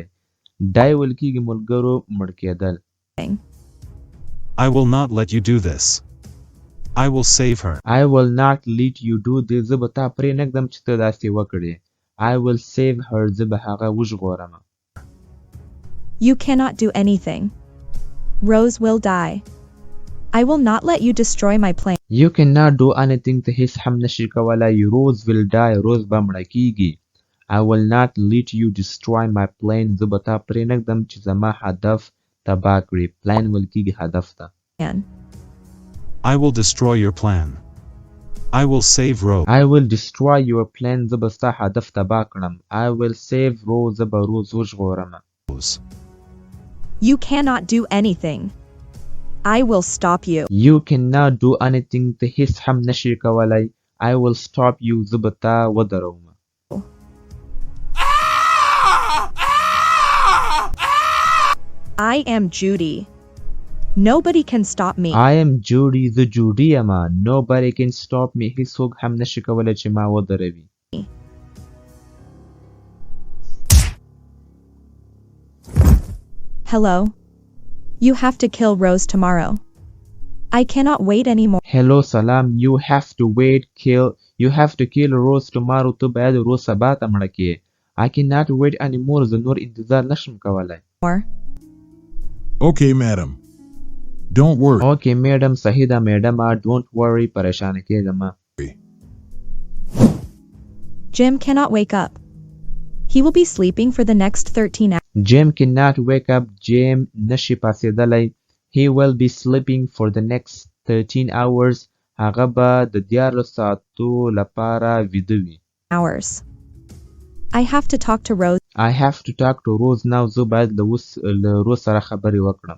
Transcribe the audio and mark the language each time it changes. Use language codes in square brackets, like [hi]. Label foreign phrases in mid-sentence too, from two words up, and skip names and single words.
[ps] Die ویل کېږي ملګرو مړ کېدل. [en] I will not let you do this. I will save her. I will not let you do this. [ps] زه به تا پرېنږدم چې ته داسې وکړې. [en] I will save her. [ps] زه به هغه وژغورم. [en] You cannot do anything. Rose will die. I will not let you destroy my plan. You cannot do anything. [ps] ته هیڅ هم نشي کولی. [en] Rose will die. [ps] Rose به مړه کېږي. [en] I will not let you destroy my plan. [ps] زه به تا پرېنږدم چې زما هدف تباه کړي. plan ویل کېږي هدف ته. [en] I will destroy your plan. I will save Rose. I will destroy your plan. [ps] زه به ستا هدف تباه کړم. [en] I will save Rose. [ps] زه به روز وژغورم. [en] You cannot do anything. I will stop you. You cannot do anything. [ps] ته هیڅ هم نشي کولی. [en] I will stop you. [ps] زه به تا ودروم. [en] I am Judy. Nobody can stop me. I am Judy. [ps] زه جوډي یم. [en] Nobody can stop me. [ps] هیڅوک هم نشي کولی چې ما ودروي. [en] Hello. You have to kill Rose tomorrow. I cannot wait anymore. Hello, salam. You have to kill Rose tomorrow. [ps] ته باید روز سبا ته مړه کړې. [en] I cannot wait anymore. [ps] زه نور انتظار نشم کولی. [en] Okay, madam. Don't worry. Okay, madam. [ps] صحیح ده میډم. [en] Don't worry. [ps] پریشانه کېږه مه. [en] Jim cannot wake up. He will be sleeping for the next 13 hours. Jim cannot wake up. Jim [ps] نشي پاسېدلی. [en] He will be sleeping for the next 13 hours. [ps] هغه به د 14 ساعتو لپاره ویده وي. [en] Hours. I have to talk to Rose I have to talk to Rose now. [ps] زه باید له روز سره خبرې وکړم.